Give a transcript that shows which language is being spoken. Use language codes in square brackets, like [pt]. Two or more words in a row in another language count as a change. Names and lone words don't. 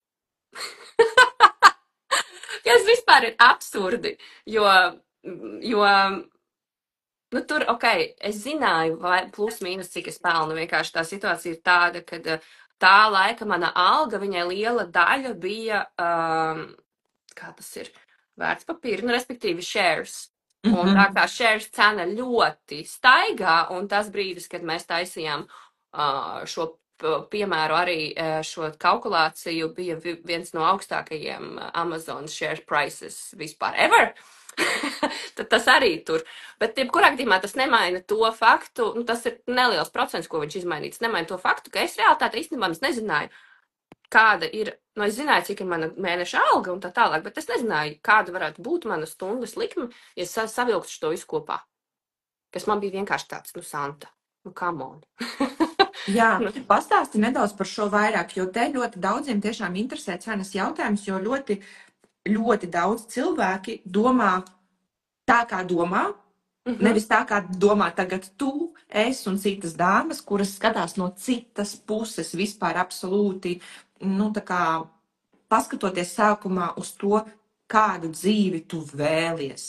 [lv] Tas vispār ir absurdi, jo tur, es zināju, vai plus mīnus, cik es pelnu, vienkārši tā situācija ir tāda, kad tā laika mana alga, viņai liela daļa bija, kā tas ir, vērtspapīri, respektīvi shares. Un tā kā shares cena ļoti staigā, un tas brīdis, kad mēs taisījām šo piemēru arī šo kalkulāciju, bija viens no augstākajiem Amazon [en] share prices [lv] vispār ever. Tad tas arī tur. Bet jebkurā gadījumā tas nemaina to faktu, tas ir neliels procents, ko viņš izmainīts, nemaina to faktu, ka es realitāti īstenībā nezināju, kāda ir, es zināju, cik ir mana mēneša alga un tā tālāk, bet es nezināju, kāda varētu būt mana stundas likme, ja savilktu šo visu kopā. Kas man bija vienkārši tāds, [en] Santa, come on. [lv] Jā, pastāsti nedaudz par šo vairāk, jo te ļoti daudziem tiešām interesē cenas jautājums, jo ļoti daudz cilvēki domā tā, kā domā, nevis tā, kā domā tagad tu, es un citas dāmas, kuras skatās no citas puses vispār absolūti, tā kā paskatoties sākumā uz to, kādu dzīvi tu vēlies.